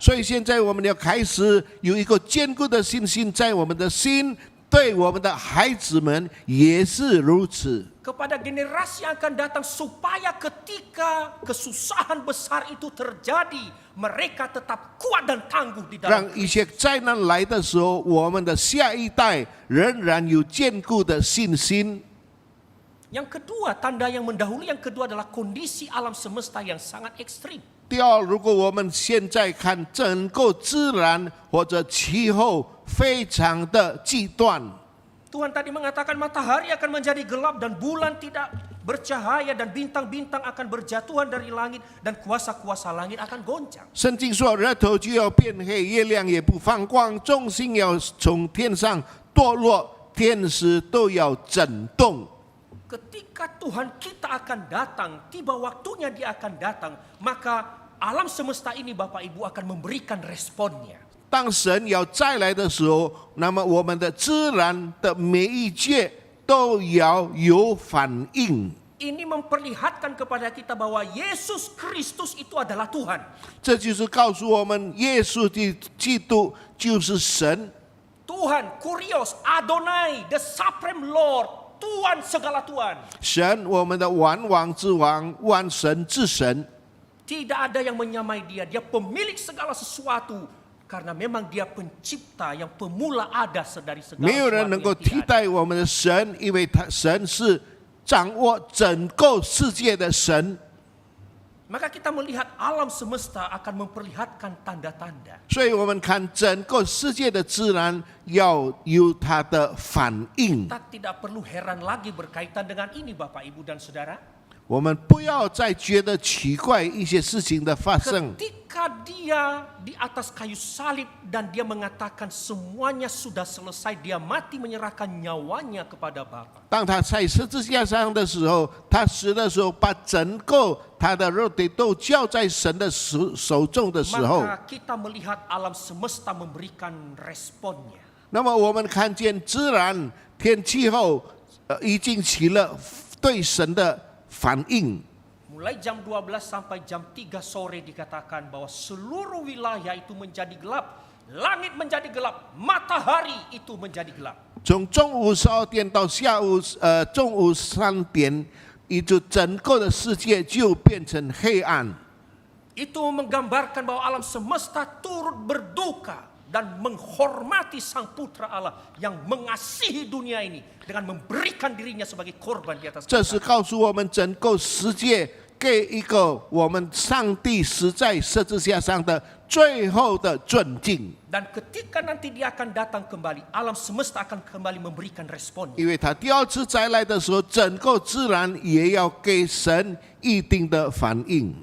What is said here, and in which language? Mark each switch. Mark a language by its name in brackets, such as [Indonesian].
[Chinese] 所以现在我们要开始有一个坚固的信心在我们的心，对我们的孩子们也是如此。 [Indonesian] Kepada generasi yang akan datang supaya ketika kesusahan besar itu terjadi, mereka tetap kuat dan tangguh di [Chinese] 让 [Indonesian] dalam [Chinese] 一些灾难来的时候，我们的下一代仍然有坚固的信心。 [Indonesian] Yang kedua, tanda yang mendahului yang kedua adalah kondisi alam semesta yang sangat ekstrim. [Chinese] 第二，如果我们现在看整个自然或者气候非常的极端， [Indonesian] Tuhan tadi mengatakan matahari akan menjadi gelap dan bulan tidak bercahaya dan bintang-bintang akan berjatuhan dari langit dan kuasa-kuasa langit akan goncang. [Chinese] 圣经说日头就要变黑，月亮也不放光，众星要从天上堕落，天使都要震动。 [Indonesian] Ketika Tuhan kita akan datang, tiba waktunya dia akan datang, maka alam semesta ini Bapak Ibu akan memberikan responnya. [Chinese] 当神要再来的时候，那么我们的自然的每一界都要有反应。 [Indonesian] Ini memperlihatkan kepada kita bahwa Yesus Kristus itu adalah Tuhan. [Chinese] 这就是告诉我们，耶稣的基督就是神。 [Indonesian] Tuhan, Kurios, Adonai, [English] the Supreme Lord, [Indonesian] Tuhan segala Tuhan. [Chinese] 神，我们的万王之王，万神之神。 [Indonesian] Tidak ada yang menyamai dia, dia pemilik segala sesuatu. Karena memang dia pencipta yang pemula ada dari segala [Chinese] 没有人 [Indonesian] sesuatu [Chinese] 能够 [Indonesian] yang [Chinese] 替 [Indonesian] tidak ada. [Chinese] 代我们的神，因为神是掌握整个世界的神。 [Indonesian] Maka kita melihat alam semesta akan memperlihatkan tanda-tanda. [Chinese] 所以我们看整个世界的自然要有它的反应。 [Indonesian] Kita tidak perlu heran lagi berkaitan dengan ini Bapak Ibu dan Saudara. [Chinese] 我们不要再觉得奇怪一些事情的发生。 [Indonesian] Ketika dia di atas kayu salib dan dia mengatakan semuanya sudah selesai, dia mati menyerahkan nyawanya kepada Bapa. [Chinese] 当他在十字架上的时候，他死的时候，把整个他的肉体都交在神的手中的时候， [Indonesian] Maka kita melihat alam semesta memberikan responnya. [Chinese] 那么我们看见自然天气候已经起了对神的反应。 [Indonesian] Mulai jam 12 sampai jam 3 sore dikatakan bahwa seluruh wilayah itu menjadi gelap, langit menjadi gelap, matahari itu menjadi gelap. [Chinese] 从中午12点到下午中午3点，也就整个的世界就变成黑暗。 [Indonesian] Itu menggambarkan bahwa alam semesta turut berduka dan menghormati Sang Putra Allah yang mengasihi dunia ini dengan memberikan dirinya sebagai korban di atas [Chinese] 这是 [Indonesian] kayu. [Chinese] 告诉我们整个世界给一个我们上帝死在十字架上的最后的尊敬， [Indonesian] Dan ketika nanti dia akan datang kembali, alam semesta akan kembali memberikan responnya. [Chinese] 因为他第二次再来的时候，整个自然也要给神一定的反应，